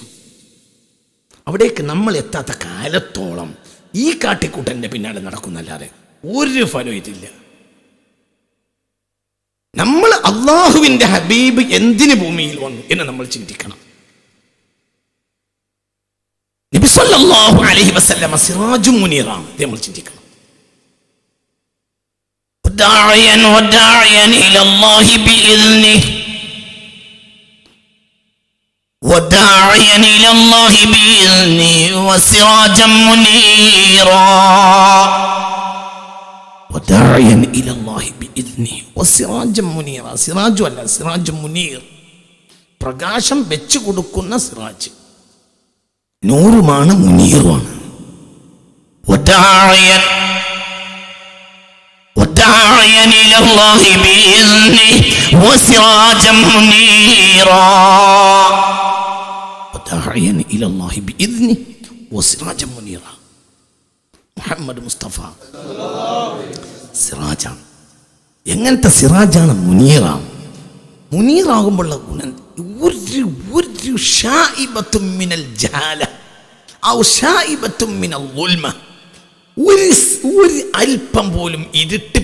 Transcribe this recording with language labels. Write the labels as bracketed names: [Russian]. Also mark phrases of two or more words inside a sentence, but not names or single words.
[Malayalam] അവിടേക്ക് നമ്മൾ എത്താത്ത കാലത്തോളം ഈ കാട്ടിക്കൂട്ടന്റെ പിന്നാലെ നടക്കുന്നല്ലാതെ ഒരു ഫലവും ഇതില്ല. നമ്മൾ അള്ളാഹുവിന്റെ ഹബീബ് എന്തിന് ഭൂമിയിൽ വന്നു എന്ന് നമ്മൾ ചിന്തിക്കണം. നബി [Arabic] صلى الله عليه وسلم [Malayalam] സിറാജും മുനീറാണ്. നമ്മൾ ചിന്തിക്കണം. [Arabic] وداعيا إلى الله بإذنه وداعيا إلى الله بإذنه وسراجا منيرا. وداعيا إلى الله بإذنه وسراجا منيرا. [Malayalam] സിറാജു അല്ല, സിറാജ് മുനീർ, പ്രകാശം വെച്ചു കൊടുക്കുന്ന സിറാജ്. നൂറുമാണ്, മുനീറുമാണ്. [Arabic] وداعيا إلى الله بإذنه وسراجا منيرا. وداعيا إلى الله بإذنه وسراجا منيرا. [Malayalam] മുഹമ്മദ് മുസ്തഫ സിറാജാണ്. എങ്ങനത്തെ സിറാജാണ്? മുനീറാണ്. മുനീറാകുമ്പോഴുള്ള ഗുണം ഒരു [Arabic] شائبة من الجهالة أو شائبة من الظلمة, [Malayalam] ഒരു അല്പം പോലും ഇരുട്ട്.